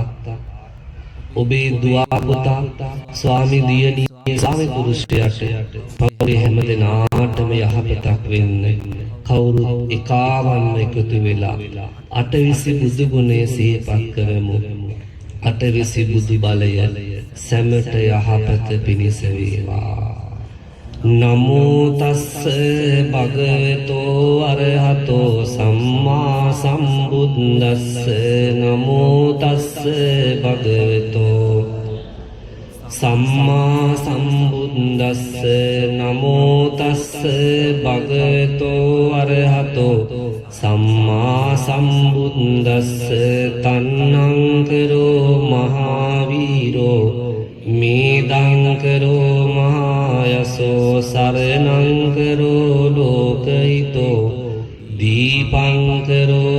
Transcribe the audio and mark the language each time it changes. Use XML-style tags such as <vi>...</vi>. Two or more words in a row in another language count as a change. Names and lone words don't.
<si>ඔබේ දුවා පුතා ස්වාමි දියණිය ස්වාමි පුරුෂයාට පවුලේ හැම දෙනාටම යහපතක් වෙන්න කවුරුත් එකාවන්ව එකතු වෙලා අටවිසි බුදු ගුණය සිහිපත් කරමු අටවිසි බුදු බලය සැමට යහපත පිණිස වේවා</si> <pi>නමෝ තස්ස භගවතෝ අරහතෝ සම්මා සම්බුද්දස්ස නමෝ තස්ස භගවතෝ සම්මා සම්බුද්දස්ස නමෝ තස්ස භගවතෝ අරහතෝ සම්මා සම්බුද්දස්ස තන්නං කරෝ මහාවීරෝ මේදං කරෝ මහායසෝ සරණං කරෝ ලෝකහිතෝ දීපං කරෝ</pi>